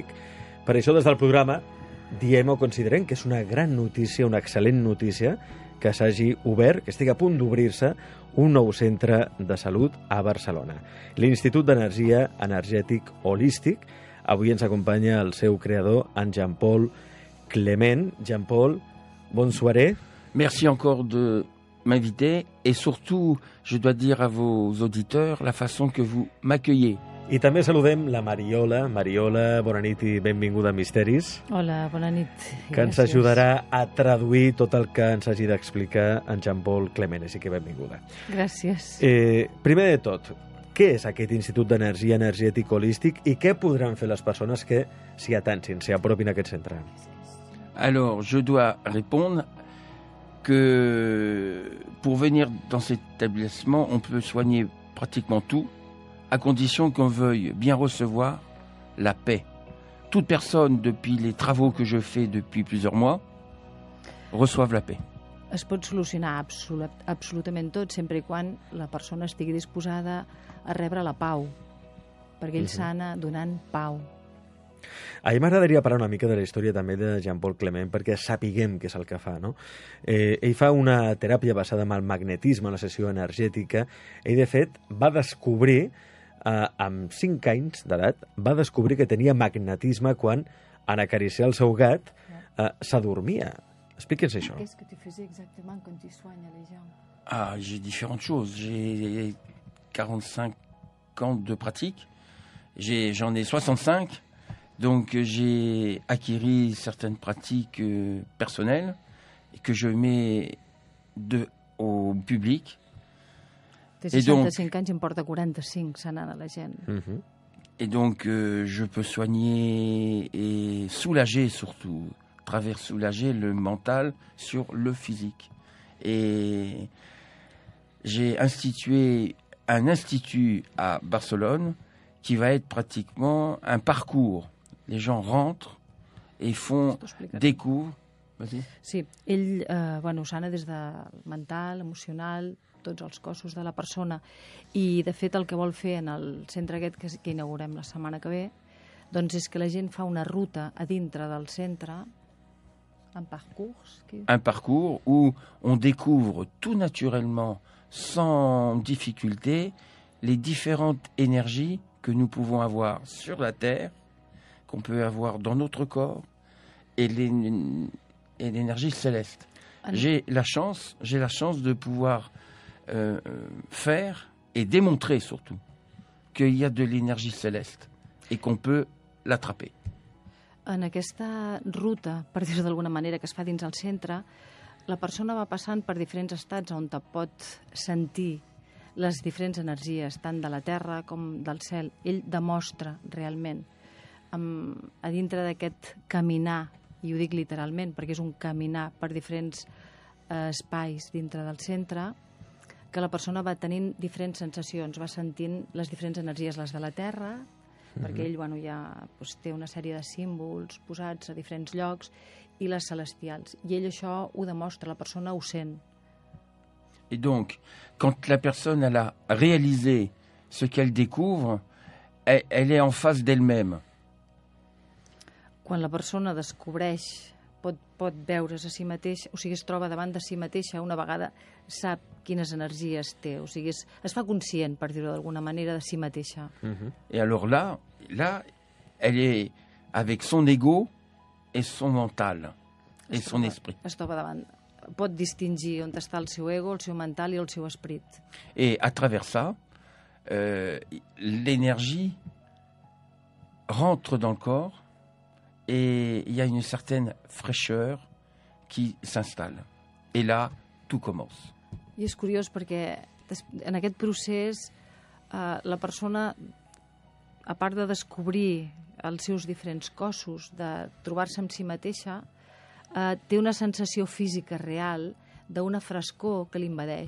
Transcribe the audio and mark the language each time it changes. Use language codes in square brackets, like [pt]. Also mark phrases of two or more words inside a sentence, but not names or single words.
[ca] Per això des del programa diem o considerem que és una gran notícia, una excel·lent notícia, que s'hagi obert, que estigui a punt d'obrir-se un nou centre de salut a Barcelona. L'Institut d'Energia Energètic Holístic. Avui ens acompanya el seu creador, en Jean-Paul Clement. [fr] Jean-Paul, bonne soirée. Merci encore de m'inviter et surtout, je dois dire à vos auditeurs la façon que vous m'accueillez. [ca] I també saludem la Mariola. Mariola, bona nit i benvinguda a Misteris. Hola, bona nit. Que ens ajudarà a traduir tot el que ens hagi d'explicar en Jean-Paul Clement. Així que benvinguda. Gràcies. Primer de tot, què és aquest Institut d'Energia Energètic Holístic i què podran fer les persones que s'hi atancin, s'hi apropin a aquest centre? [fr] Alors, je dois répondre que pour venir dans cet établissement, on peut soigner pratiquement tout, à condition qu'on veuille bien recevoir la paix. Toute personne, depuis les travaux que je fais depuis plusieurs mois, reçoivent la paix. [ca] Es pot solucionar absolutament tot, sempre i quan la persona estigui disposada a rebre la pau, perquè ell sana donant pau. A mi m'agradaria parlar una mica de la història també de Jean-Paul Clement perquè sapiguem què és el que fa, no? Ell fa una teràpia basada en el magnetisme, en la sessió energètica. Ell, de fet, va descobrir, amb 5 anys d'edat, va descobrir que tenia magnetisme quan, en acariciar el seu gat, s'adormia. Expliqui'ns això. [fr] Qu'est-ce que tu faisais exactement quand tu soignes les gens? Ah, j'ai différentes choses. J'ai 45 ans de pratique. J'en ai 65. Donc j'ai acquis certaines pratiques personnelles que je mets au public. [ca] Té 65 anys i em porta 45 sanant a la gent. [fr] Et donc je peux soigner et soulager surtout, soulager le mental sur le physique. Et j'ai institué un institut à Barcelone qui va être pratiquement un parcours. Les gens rentrent et découvrent. Vas-y. [ca] Sí, ell sana des de mental, emocional, tots els cossos de la persona. I, de fet, el que vol fer en el centre aquest que inaugurem la setmana que ve, doncs és que la gent fa una ruta a dintre del centre, un parcours. [fr] Un parcours où on découvre tout naturellement, sans difficulté, les différentes énergies que nous pouvons avoir sur la Terre, qu'on peut avoir dans notre corps, et l'énergie céleste. J'ai la chance de pouvoir faire et démontrer surtout qu'il y a de l'énergie céleste et qu'on peut l'attraper. [ca] En aquesta ruta, per dir-ho d'alguna manera, que es fa dins el centre, la persona va passant per diferents estats on te pot sentir les diferents energies, tant de la terra com del cel. Ell demostra realment, a dintre d'aquest caminar, i ho dic literalment perquè és un caminar per diferents espais dintre del centre, que la persona va tenint diferents sensacions, va sentint les diferents energies, les de la terra, perquè ell té una sèrie de símbols posats a diferents llocs, i les celestials. I ell això ho demostra, la persona ho sent. [fr] Et donc, quand la personne elle a réalisé ce qu'elle découvre, elle est en face d'elle-même. [ca] Quan la persona descobreix, pot veure's a si mateix, o sigui, es troba davant de si mateixa, una vegada sap quines energies té, o sigui, es fa conscient, per dir-ho d'alguna manera, de si mateixa. [fr] Et alors là, elle est avec son ego et son mental et son esprit. [ca] Es troba davant, pot distingir on està el seu ego, el seu mental i el seu esperit. [fr] Et à travers ça, l'énergie rentre dans le corps et il y a une certaine fraîcheur qui s'installe. Et là, tout commence. [ca] I és curiós perquè En aquest procés, la persona, a part de descobrir els seus diferents cossos, de trobar-se amb si mateixa, té una sensació física real d'una frescor que l'invadeix.